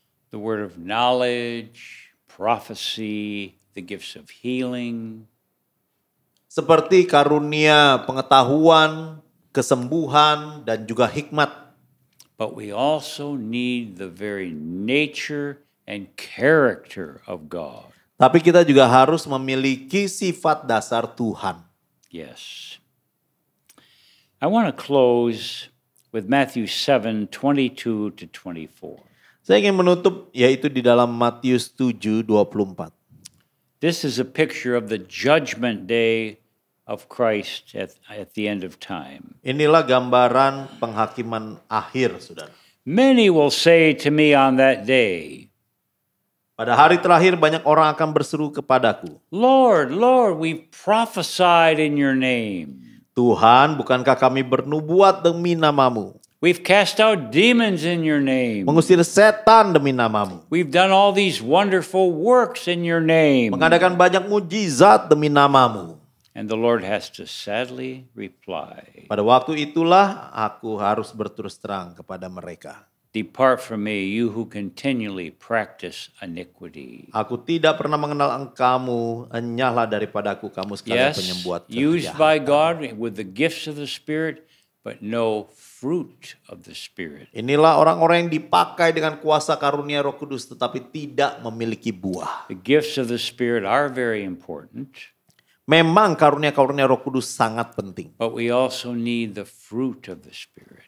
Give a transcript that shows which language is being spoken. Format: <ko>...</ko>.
<en>The word of knowledge, prophecy, the gifts of healing,</en> <id>Seperti karunia pengetahuan, kesembuhan, dan juga hikmat.</id> <en>but we also need the very nature and character of God.</en> <id>Tapi kita juga harus memiliki sifat dasar Tuhan.</id> <en>Yes. I want to close with Matthew 7:22 to 24.</en> <id>Saya ingin menutup yaitu di dalam Matius 7:24.</id> <en>This is a picture of the judgment day of Christ at the end of time.</en> <id>Inilah gambaran penghakiman akhir, saudara.</id> <en>Many will say to me on that day,</en> <id>Pada hari terakhir banyak orang akan berseru kepadaku,</id> <en>Lord, Lord, we prophesied in your name.</en> <id>Tuhan, bukankah kami bernubuat demi namamu?</id> <en>We've cast out demons in your name.</en> <id>Mengusir setan demi namamu.</id> <en>We've done all these wonderful works in your name.</en> <id>Mengadakan banyak mujizat demi namamu.</id> <en>And the Lord has to sadly reply,</en> <id>Pada waktu itulah aku harus berterus terang kepada mereka.</id> <en>Depart from me, you who continually practice iniquity.</en> <id>Aku tidak pernah mengenal engkamu, enyahlah daripadaku kamu sekalian</id> <en>Yes,</en> <id>penyembuat</id> <en>used</en> <id>kejahatan.</id> <en>by God with the gifts of the Spirit, but no fruit of the Spirit.</en> <id>Inilah orang-orang yang dipakai dengan kuasa karunia Roh Kudus tetapi tidak memiliki buah.</id> <en>The gifts of the Spirit are very important,</en> <id>Memang karunia-karunia Roh Kudus sangat penting.</id> <en>but we also need the fruit of the Spirit.</en>